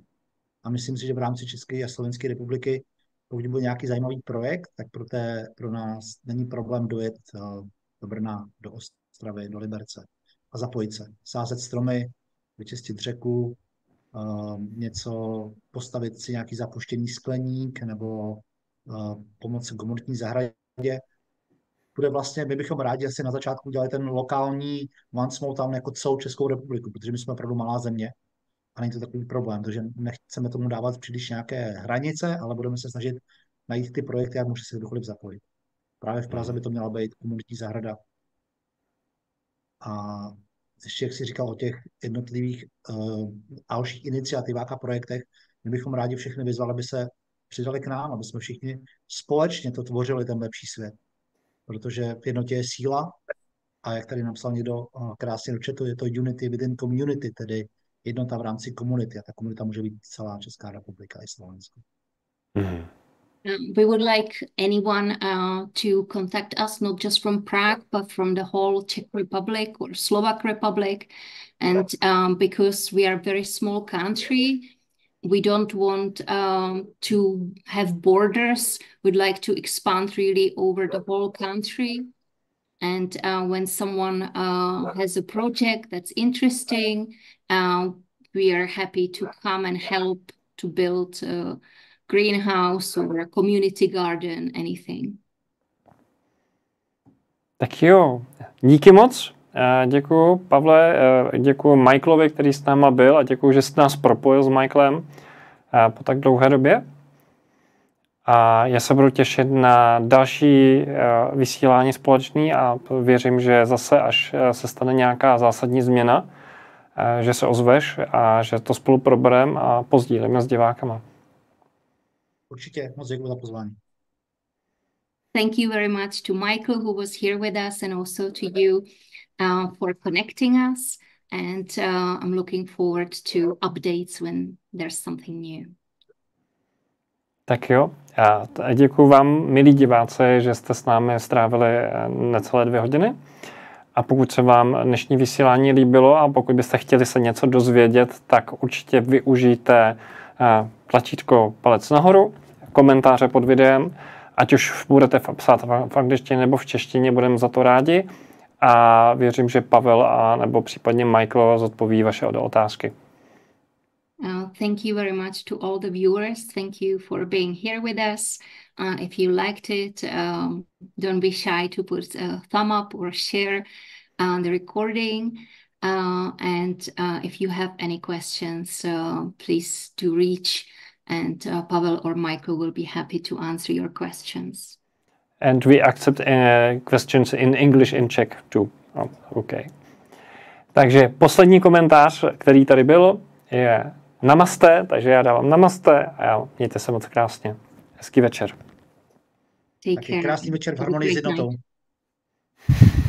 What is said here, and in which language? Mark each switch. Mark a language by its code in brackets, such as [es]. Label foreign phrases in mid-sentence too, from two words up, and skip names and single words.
[cs] A myslím si, že v rámci České a Slovenské republiky, pokud bude nějaký zajímavý projekt, tak pro nás není problém dojet do Brna, do Ostravy, do Liberce a zapojit se. Sázet stromy, vyčistit řeku, postavit si nějaký zapuštěný skleník nebo pomoci komunitní zahradě. My bychom rádi asi na začátku udělali ten lokální [en] one small town [cs] jako celou Českou republiku, protože my jsme opravdu malá země a není to takový problém, takže nechceme tomu dávat příliš nějaké hranice, ale budeme se snažit najít ty projekty, jak může se kdokoliv zapojit. Právě v Praze by to měla být komunitní zahrada. A ještě, jak jsi říkal o těch jednotlivých dalších iniciativách a projektech, my bychom rádi všechny vyzvali, aby se přidali k nám, aby jsme všichni společně to tvořili, ten lepší svět. Protože v jednotě je síla a jak tady napsal někdo krásně do chatu, je to [en] unity within community, [cs] tedy jednota v rámci komunity a ta komunita může být celá Česká republika i Slovensko. [en] We would like anyone to contact us, not just from Prague, but from the whole Czech Republic or Slovak Republic. And because we are a very small country, we don't want to have borders. We'd like to expand really over the whole country. And when someone has a project that's interesting, we are happy to come and help to build a greenhouse or a community garden, anything. [cs] Tak jo, díky moc. Děkuju, Pavle, děkuju Michaelovi, který s náma byl a děkuju, že jsi nás propojil s Michaelem po tak dlouhé době. A já se budu těšit na další vysílání společný a věřím, že zase, až se stane nějaká zásadní změna, že se ozveš a že to spolu probereme a pozdílíme s divákama. Určitě, moc děkuji za pozvání. [en] Thank you very much to Michael, who was here with us, and also to you for connecting us. And I'm looking forward to updates when there's something new. [cs] Tak jo, a děkuji vám, milí diváci, že jste s námi strávili necelé 2 hodiny. A pokud se vám dnešní vysílání líbilo a pokud byste chtěli se něco dozvědět, tak určitě využijte tlačítko palec nahoru, komentáře pod videem, ať už budete psát v angličtině nebo v češtině, budeme za to rádi. A věřím, že Pavel a nebo případně Michael zodpoví vaše otázky. [en] Thank you very much to all the viewers. Thank you for being here with us. If you liked it, don't be shy to put a thumb up or share the recording. And if you have any questions, please do reach, and Pavel or Michael will be happy to answer your questions. And we accept questions in English and Czech too. Oh, okay. [cs] Takže poslední komentář, který tady byl, je namaste, takže já dávám namaste a mějte se moc krásně. Hezký večer. Taky krásný večer v harmonii s jednotou.